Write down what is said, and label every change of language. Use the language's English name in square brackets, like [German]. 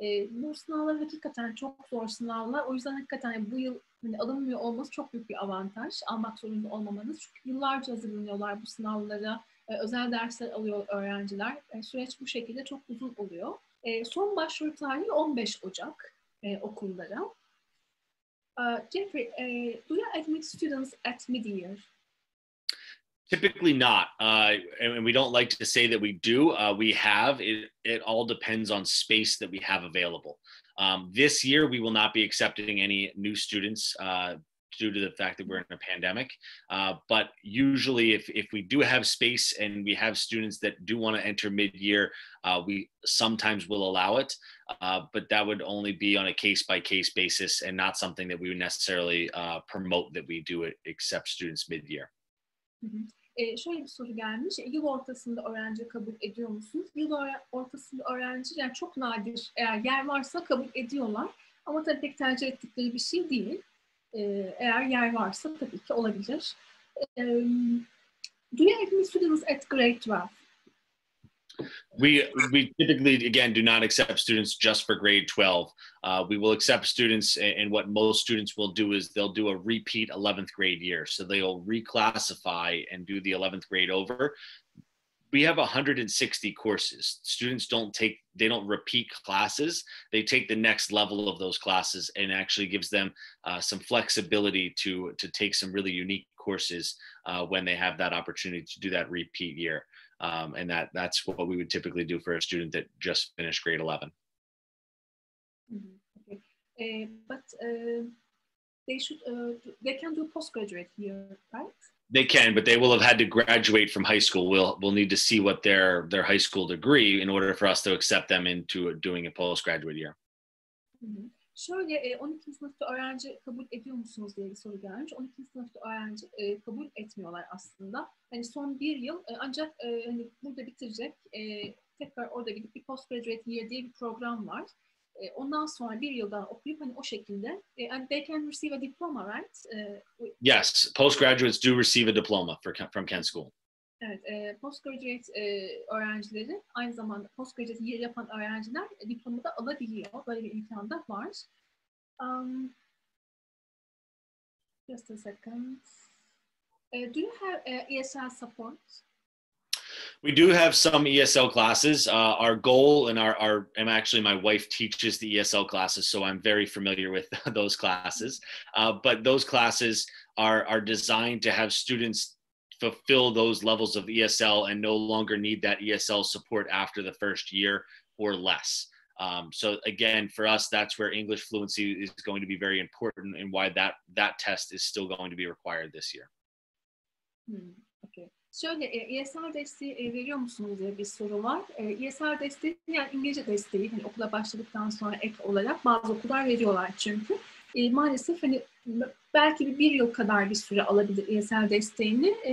[Turkish] Bu sınavlar hakikaten çok zor sınavlar. O yüzden hakikaten bu yıl alınmıyor olması çok büyük bir avantaj. Almak zorunda olmamanız. Çünkü yıllarca hazırlanıyorlar bu sınavlara. Özel dersler alıyor öğrenciler. Süreç bu şekilde çok uzun oluyor. Son başvuru tarihi 15 Ocak okullara. [English] Jeffrey, do you admit students at mid-year? Typically not, and we don't like to say that we do. We have. It all depends on space that we have available. This year, we will not be accepting any new students due to the fact that we're in a pandemic. But usually, if we do have space and we have students that do want to enter mid-year, we sometimes will allow it. But that would only be on a case-by-case basis and not something that we would necessarily promote that we do accept students mid-year. [Turkish] Şöyle bir soru gelmiş. Yıl ortasında öğrenci kabul ediyor musunuz? Yıl ortasında öğrenci yani çok nadir eğer yer varsa kabul ediyorlar. Ama tabii pek tercih ettikleri bir şey değil. Eğer yer varsa tabii ki olabilir. [English] Do you admit students at grade 12? We typically, again, do not accept students just for grade 12. We will accept students, and what most students will do is they'll do a repeat 11th grade year. So they'll reclassify and do the 11th grade over. We have 160 courses. Students they don't repeat classes. They take the next level of those classes, and actually gives them some flexibility to take some really unique courses when they have that opportunity to do that repeat year. And that's what we would typically do for a student that just finished grade 11. Okay. But they can do postgraduate here, right? They can, but they will have had to graduate from high school. We'll need to see what their high school degree in order for us to accept them into doing a postgraduate year. [Turkish] Şöyle 12. sınıfta öğrenci kabul ediyor musunuz diye bir soru gelmiş. 12. sınıfta öğrenci kabul etmiyorlar aslında. Hani son bir yıl ancak hani burada bitirecek tekrar orada gidip bir postgraduate year diye bir program var. Ondan sonra bir yıldan okuyup hani o şekilde [English] and they can receive a diploma, right? Yes, postgraduates do receive a diploma from Kent School. [Turkish] Evet, postgraduate öğrencileri aynı zamanda postgraduate year yapan öğrenciler diplomu da alabiliyor. Böyle bir imkan da var. [English] Just a second. Do you have ESL support? We do have some ESL classes. Our goal and and actually my wife teaches the ESL classes, so I'm very familiar with those classes. But those classes are designed to have students fulfill those levels of ESL and no longer need that ESL support after the first year or less. So again, for us, that's where English fluency is going to be very important and why that test is still going to be required this year. Okay. [Turkish] Şöyle ESL desteği veriyor musunuz diye bir soru var. ESL desteği yani İngilizce desteği hani okula başladıktan sonra ek olarak bazı okullar veriyorlar çünkü. Maalesef hani belki bir yıl kadar bir süre alabilir ESL desteğini.